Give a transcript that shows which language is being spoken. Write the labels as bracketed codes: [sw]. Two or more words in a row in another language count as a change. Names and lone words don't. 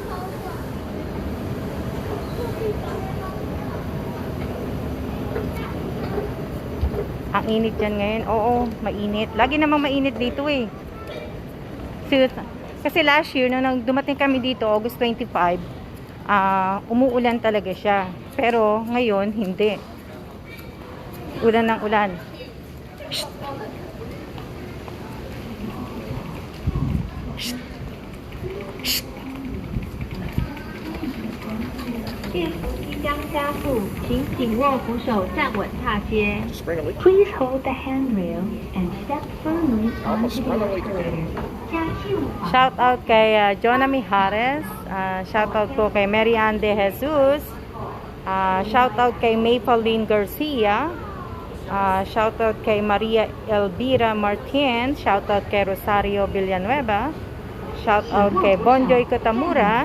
[tl] Ang init dyan ngayon. Oo, mainit. Lagi namang mainit dito eh. Kasi [en] last year, [tl] nung dumating kami dito, August 25, umuulan talaga siya. Pero ngayon, hindi. Ulan ng ulan. Shh. Shh. Shh. [zh] 电扶即将加速，请紧握扶手，站稳踏阶。 [en] Spring a leak. Please hold the handrail and step firmly onto the Spring a leak. escalator. 加速。 Shout out [tl] kay Jonah Mijares. [en] Shout out [tl] ko kay Mary Ann De Jesus. [en] Shout out [tl] kay Mapeline Garcia. [en] Shout out [tl] kay Maria Elvira Martin. [en] Shout out [tl] kay Rosario Villanueva. [en] Shout out [tl] kay Bonjoy Kotamura.